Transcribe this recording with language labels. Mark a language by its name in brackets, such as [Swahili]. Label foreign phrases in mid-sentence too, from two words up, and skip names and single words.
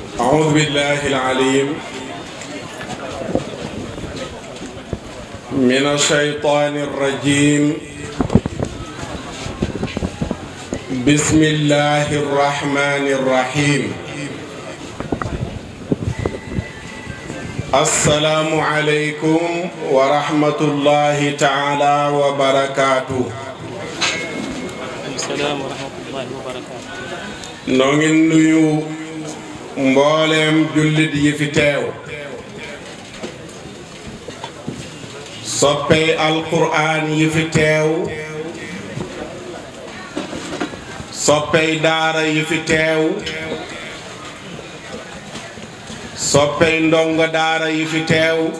[Arabic] أعوذ بالله العليم من الشيطان الرجيم بسم الله الرحمن الرحيم السلام عليكم ورحمة الله تعالى وبركاته. السلام ورحمة الله وبركاته. [Wolof] ñu ngi nuyu mbokk jullit yi fi teew soppey alquran yi fi teew soppey daara yi fi teew soppey ndongo daara yi fi teew